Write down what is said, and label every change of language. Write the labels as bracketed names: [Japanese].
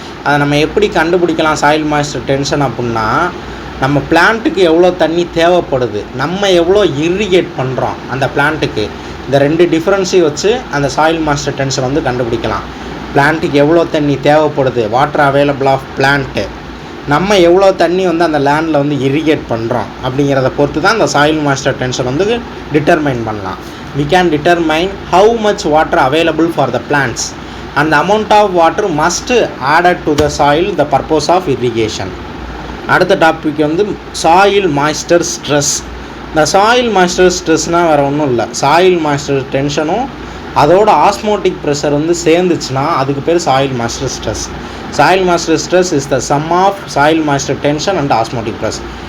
[Tamil] அதை நம்ம எப்படி கண்டுபிடிக்கலாம் சாயில் மாய்ஸ்டர் டென்ஷன் அப்படின்னா, நம்ம பிளான்ட்டுக்கு எவ்வளோ தண்ணி தேவைப்படுது, நம்ம எவ்வளோ இரிகேட் பண்ணுறோம் அந்த பிளான்ட்டுக்கு, இந்த 2 டிஃப்ரென்ஸையும் வச்சு அந்த சாயில் மாய்ஸ்டர் டென்ஷன் வந்து கண்டுபிடிக்கலாம். பிளான்ட்டுக்கு எவ்வளோ தண்ணி தேவைப்படுது, வாட்டர் அவைலபிள் ஆஃப் பிளான்ட்டு, நம்ம எவ்வளோ தண்ணி வந்து அந்த லேண்டில் வந்து இரிகேட் பண்ணுறோம் அப்படிங்கிறத பொறுத்து தான் அந்த சாயில் மாய்ஸ்சர் டென்ஷன் வந்து டிட்டர்மைன் பண்ணலாம். [English] We can determine how much water available for the plants and the amount of water must added to the soil the purpose of irrigation. [Tamil] அடுத்த டாபிக் வந்து சாயில் மாய்ஸ்சர் ஸ்ட்ரெஸ். இந்த soil moisture ஸ்ட்ரெஸ்னால் வேறு ஒன்றும் இல்லை, soil moisture டென்ஷனும் அதோட osmotic pressure வந்து சேர்ந்துச்சுன்னா அதுக்கு பேர் soil moisture stress. [English] Soil moisture stress is the sum of soil moisture tension and osmotic pressure.